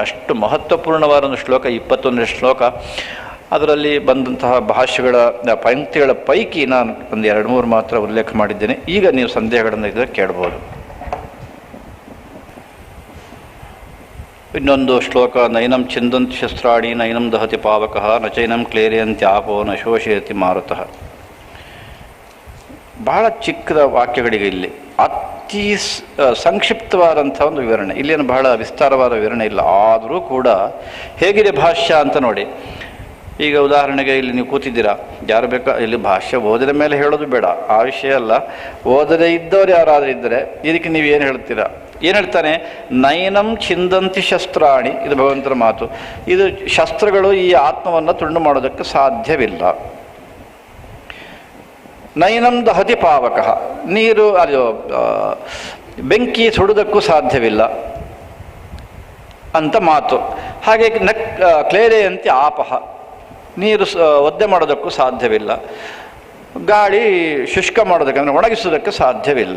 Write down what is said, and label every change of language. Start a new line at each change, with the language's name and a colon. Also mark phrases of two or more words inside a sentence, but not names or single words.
Kannada: ಅಷ್ಟು ಮಹತ್ವಪೂರ್ಣವಾದ ಒಂದು ಶ್ಲೋಕ, 21ನೇ ಶ್ಲೋಕ. ಅದರಲ್ಲಿ ಬಂದಂತಹ ಭಾಷ್ಯಗಳ ಪಂಕ್ತಿಗಳ ಪೈಕಿ ನಾನು ಒಂದು 2-3 ಮಾತ್ರ ಉಲ್ಲೇಖ ಮಾಡಿದ್ದೇನೆ. ಈಗ ನೀವು ಸಂದೇಹಗಳನ್ನು ಇದ್ದರೆ ಕೇಳ್ಬೋದು. ಇನ್ನೊಂದು ಶ್ಲೋಕ,
Sanskrit: ನೈನಂ ಛಿಂದಂತಿ ಶಸ್ತ್ರಾಣಿ ನೈನಂ ದಹತಿ ಪಾವಕಃ ನ ಚೈನಂ ಕ್ಲೇರಿಯಂತಿ ಆಪೋ ನ ಶೋಷಯತಿ ಮಾರುತಃ.
Kannada: ಬಹಳ ಚಿಕ್ಕದ ವಾಕ್ಯಗಳಿಗೆ ಇಲ್ಲಿ ಅತಿ ಸಂಕ್ಷಿಪ್ತವಾದಂಥ ಒಂದು ವಿವರಣೆ. ಇಲ್ಲೇನು ಬಹಳ ವಿಸ್ತಾರವಾದ ವಿವರಣೆ ಇಲ್ಲ, ಆದರೂ ಕೂಡ ಹೇಗಿದೆ ಭಾಷ್ಯ ಅಂತ ನೋಡಿ. ಈಗ ಉದಾಹರಣೆಗೆ ಇಲ್ಲಿ ನೀವು ಕೂತಿದ್ದೀರಾ, ಯಾರು ಬೇಕಾ, ಇಲ್ಲಿ ಭಾಷ್ಯ ಓದಿದ ಮೇಲೆ ಹೇಳೋದು ಬೇಡ, ಆ ವಿಷಯ ಅಲ್ಲ. ಓದದೇ ಇದ್ದವ್ರು ಯಾರಾದರೂ ಇದ್ದರೆ ಇದಕ್ಕೆ ನೀವು ಏನು ಹೇಳ್ತೀರಾ? ಏನು ಹೇಳ್ತಾನೆ?
Sanskrit: ನೈನಂ ಛಿಂದಂತಿ ಶಸ್ತ್ರಾಣಿ,
Kannada: ಇದು ಭಗವಂತನ ಮಾತು. ಇದು ಶಸ್ತ್ರಗಳು ಈ ಆತ್ಮವನ್ನು ತುಂಡು ಮಾಡೋದಕ್ಕೆ ಸಾಧ್ಯವಿಲ್ಲ.
Sanskrit: ನೈನಂ ದಹತಿ ಪಾವಕಃ,
Kannada: ನೀರು ಅದು ಬೆಂಕಿ ಸುಡುವುದಕ್ಕೂ ಸಾಧ್ಯವಿಲ್ಲ ಅಂತ ಮಾತು. ಹಾಗೆ
Sanskrit: ಕ್ಲೇರೆಯಂತಿ ಆಪಹ,
Kannada: ನೀರು ಒದ್ದೆ ಮಾಡೋದಕ್ಕೂ ಸಾಧ್ಯವಿಲ್ಲ. ಗಾಳಿ ಶುಷ್ಕ ಮಾಡೋದಕ್ಕೆ ಅಂದರೆ ಒಣಗಿಸೋದಕ್ಕೆ ಸಾಧ್ಯವಿಲ್ಲ.